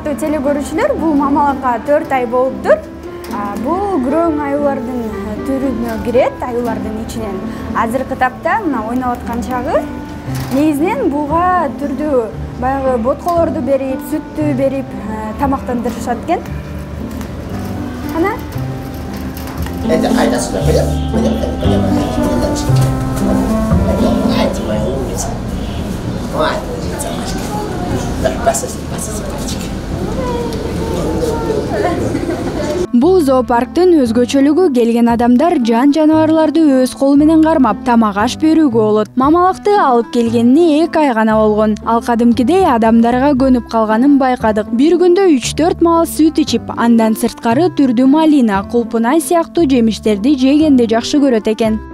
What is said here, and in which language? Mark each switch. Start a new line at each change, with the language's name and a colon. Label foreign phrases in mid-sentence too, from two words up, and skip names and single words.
Kyrgyz: эле көрүүчүлөр, бул мамалакка 4 ай болуптур. Бул күрөң аюулардын түрүнө кирет, аюулардын ичинен. Азыркы тапта мына ойноп аткан чагы негизинен буга түрдүү баягы ботколорду берип, сүттү берип тамактандырышат экен. Ана
Russian: Это айда сюда, пойдем? Пойдем. Ай, ты моя умница. Ой, умница, Машка. Да, пасасы, мальчик.
Kyrgyz: Бул зоопарктын өзгөчөлүгү келген адамдар жан-жаныбарларды өз колу менен кармап, тамак аш берүүгө болот. Мамалакты алып келгенине 2 ай гана болгон. Ал кадимкидей адамдарга көнүп калганын байкадык. Бир күндө 3-4 маал сүт ичип, андан сырткары түрдүү малина, кулпунай сыяктуу жемиштерди жегенди жакшы көрөт экен.